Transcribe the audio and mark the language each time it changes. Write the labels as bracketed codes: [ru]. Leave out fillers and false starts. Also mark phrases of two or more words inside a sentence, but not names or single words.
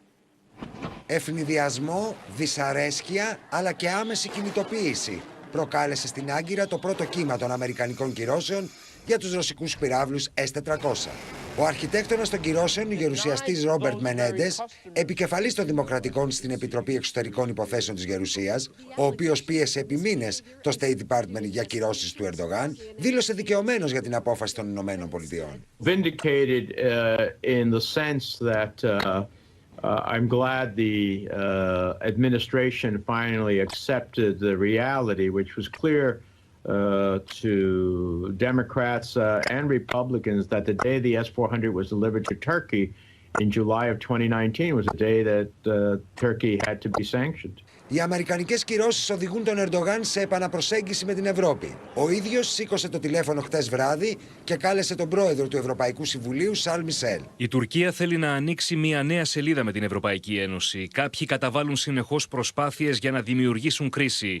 [el] Ευνηδιασμό, δυσαρέσκεια αλλά και άμεση κινητοποίηση προκάλεσε στην Άγκυρα το πρώτο κύμα των αμερικανικών κυρώσεων για τους ρωσικούς πυράβλους S-400. Ο αρχιτέκτονας των κυρώσεων, ο γερουσιαστής Ρόμπερτ Μενέντες, επικεφαλής των Δημοκρατικών στην Επιτροπή Εξωτερικών Υποθέσεων της Γερουσίας, ο οποίος πίεσε επί μήνες το [en] State Department [el] για κυρώσεις του Ερντογάν, δήλωσε δικαιωμένος για την απόφαση των Ηνωμένων Πολιτειών. [en] I'm glad the administration finally accepted the reality, which was clear to Democrats and Republicans, that the day the S-400 was delivered to Turkey in July of 2019 was a day that Turkey had to be sanctioned. [el] Οι αμερικανικές κυρώσεις οδηγούν τον Ερντογάν σε επαναπροσέγγιση με την Ευρώπη. Ο ίδιος σήκωσε το τηλέφωνο χτες βράδυ και κάλεσε τον πρόεδρο του Ευρωπαϊκού Συμβουλίου, Σαρλ Μισελ. Η Τουρκία θέλει να ανοίξει μια νέα σελίδα με την Ευρωπαϊκή Ένωση. Κάποιοι καταβάλουν συνεχώς προσπάθειες για να δημιουργήσουν κρίση.